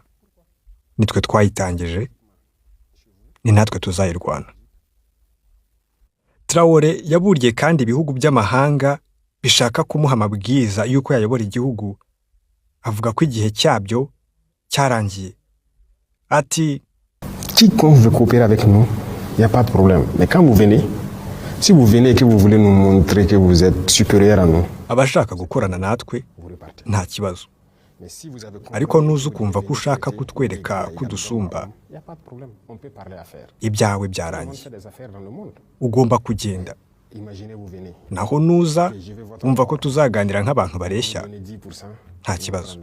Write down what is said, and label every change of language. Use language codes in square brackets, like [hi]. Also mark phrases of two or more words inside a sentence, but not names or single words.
[rw] Nitwe twayitangije. Ni natwe tuzayirwana. Traoré yaburiye kandi ibihugu by'amahanga bishaka kumuha amabwiriza y'uko yayobora igihugu. Avuga ko igihe cyabyo cyarangiye. Ati [fr] Quiconque veut coopérer avec nous, il n'y a pas de problème. Mais quand vous venez, si vous venez et que vous voulez nous montrer que vous êtes supérieur à nous, [rw] abashaka gukorana natwe nta kibazo. Ariko nuza ukumva ko ushaka kutwereka kudusumba, ibyawe byarangiye. Ugomba kugenda. Naho nuza umva ko tuzaganira nk'abantu bareshya, nta kibazo.